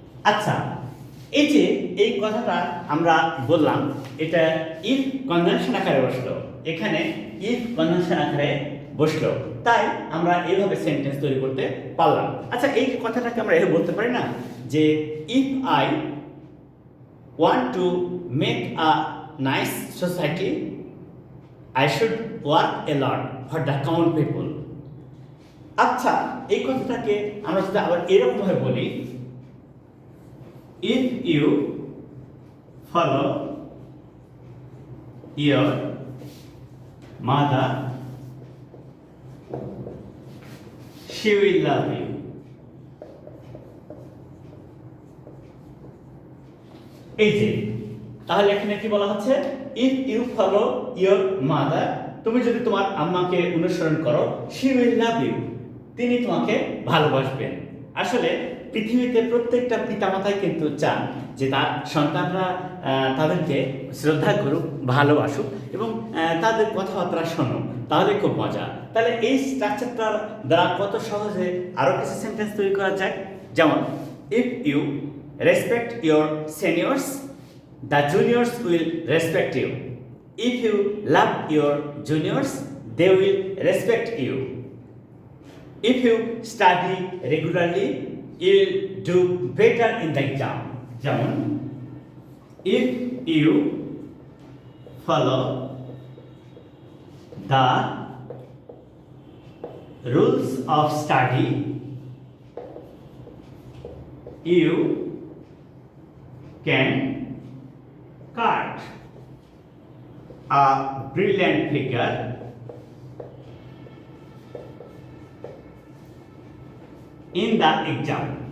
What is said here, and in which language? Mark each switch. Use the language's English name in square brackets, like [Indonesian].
[Bangla] আচ্ছা, এই যে এই কথাটা আমরা বললাম, এটা ইফ কনজাংশন আকারে বসলো, এখানে ইফ কনজাংশন আকারে বসলো, তাই আমরা এইভাবে সেন্টেন্স তৈরি করতে পারলাম। আচ্ছা, এই কথাটাকে আমরা এভাবে বলতে পারি না যে [English] If I want to make a nice society, I should work a lot for the common people. [Bangla] আচ্ছা, এই কথাটাকে আমরা যদি আবার এরকমভাবে বলি, [English] if you follow your mother, she will love you. [Bangla] এই যে তাহলে এখানে কি বলা হচ্ছে? [English] if you follow your mother, [Bangla] তুমি যদি তোমার আম্মাকে অনুসরণ করো, [English] she will love you, [Bangla] তিনি তোমাকে ভালোবাসবেন। আসলে পৃথিবীতে প্রত্যেকটা পিতামাতাই কিন্তু চান যে তার সন্তানরা তাদেরকে শ্রদ্ধা করুক, ভালোবাসুক এবং তাদের কথাবার্তা শুনুক, তাহলে খুব মজা। তাহলে এই স্ট্রাকচারটার দ্বারা কত সহজে আরও কিছু সেন্টেন্স তৈরি করা যায়। [English] যেমন, if you respect your seniors, the juniors will respect you. If you love your juniors, they will respect you. If you study regularly, you will do better in the exam. যেমন, if you follow the rules of study, you can cut a brilliant figure in the exam.